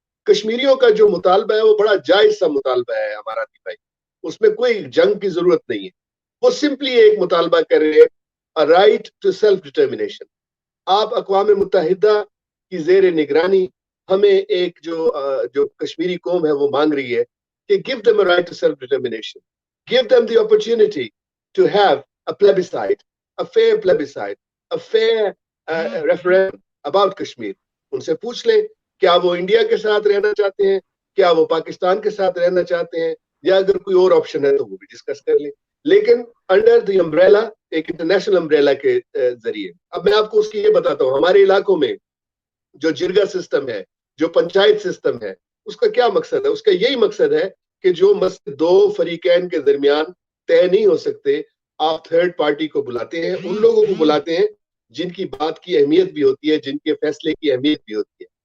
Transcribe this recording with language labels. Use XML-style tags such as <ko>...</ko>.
<ur>کشمیریوں کا جو مطالبہ ہے وہ بڑا جائز سا مطالبہ ہے ہمارا بھائی، اس میں کوئی جنگ کی ضرورت نہیں ہے. وہ سمپلی ایک مطالبہ کر رہے ہیں،</ur> <en>Right to self determination.</en> <ur>آپ اقوام متحدہ کی زیر نگرانی ہمیں ایک جو کشمیری قوم ہے وہ مانگ رہی ہے کہ</ur> <en>give them a right to self-determination. Give them the opportunity to have a plebiscite, a fair plebiscite, a fair referendum about Kashmir.</en> <ur>ان سے پوچھ لیں کیا وہ انڈیا کے ساتھ رہنا چاہتے ہیں، کیا وہ پاکستان کے ساتھ رہنا چاہتے ہیں، یا اگر کوئی اور آپشن ہے تو وہ بھی ڈسکس کر لیں، لیکن</ur> <en>under the umbrella,</en> <ur>ایک انٹرنیشنل امبریلا کے ذریعے. اب میں آپ کو اس کی یہ بتاتا ہوں، ہمارے علاقوں میں جو جرگا سسٹم ہے، جو پنچایت سسٹم ہے، اس کا کیا مقصد ہے؟ اس کا یہی مقصد ہے کہ جو مسئلے دو فریقین کے درمیان طے نہیں ہو سکتے، آپ تھرڈ پارٹی کو بلاتے ہیں، ان لوگوں کو بلاتے ہیں جن کی بات کی اہمیت بھی ہوتی ہے، جن کے فیصلے کی اہمیت بھی ہوتی ہے.</ur>